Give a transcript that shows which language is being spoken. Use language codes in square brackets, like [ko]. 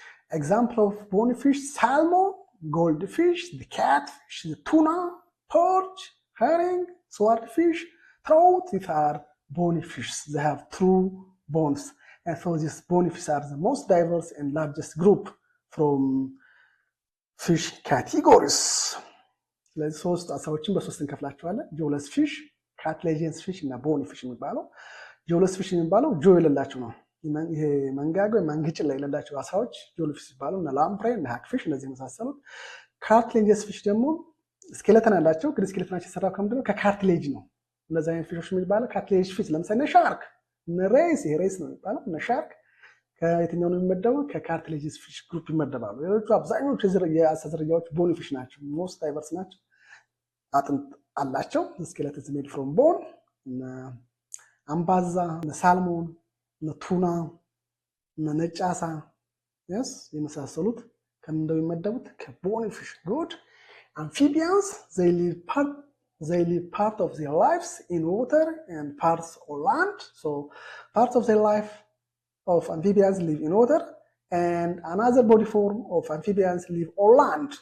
[en] Example of bony fish: salmon, goldfish, the catfish, the tuna, perch, herring, swordfish, trout. These are bony fish. They have true bones. And so these bony fish are the most diverse and largest group from fish categories. [am] ስለዚህ ሶስት አሳዎችን በሶስት እንከፍላቸዋለን። ጆለስ ፊሽ፣ ካትሌጂየንስ ፊሽ እና ቦኒ ፊሽ የሚባለው። ጆለስ ፊሽ የሚባለው ጆ የሌላቸው ነው። ይሄ መንጋጋ ወይ መንግጭ ላይ የሌላቸው አሳዎች ጆለስ ፊሽ ይባላሉ። እና ላምፕሬ እና ሃክፊሽ እነዚህ የመሳሰሉት። ካትሌጂየንስ ፊሽ ደግሞ ስኬለተን አላቸው። ግን ስኬለተናቸው የተሰራው ከምንድነው? ከካርትሌጅ ነው። እነዚህ አይነት ፊሾች የሚባለው ካትሌጅ ፊሽ። ለምሳሌ ሻርክ፣ እነ ሬስ፣ ይሄ ሬስ ነው የሚባለው። እነ ሻርክ ከየትኛው ነው የሚመደቡ? ከካርትሌጂየስ ፊሽ ግሩፕ ይመደባሉ። ሌሎቹ አብዛኞቹ የአሳ ዝርያዎች ቦኒ ፊሽ ናቸው። ሞስት ዳይቨርስ ናቸው። አጥንት አላቸው። ስኬለተን [en] is made from bone። [am] እነ አምባዛ፣ እነ ሳልሞን፣ እነ ቱና፣ እነ ነጭ አሳ የመሳሰሉት ከምን እንደሚመደቡት? ከቦኒ ፊሽ። ጉድ [en] amphibians, they live part of their lives in water and parts on land. So parts of their life of amphibians live in water, and another body form of amphibians live on land.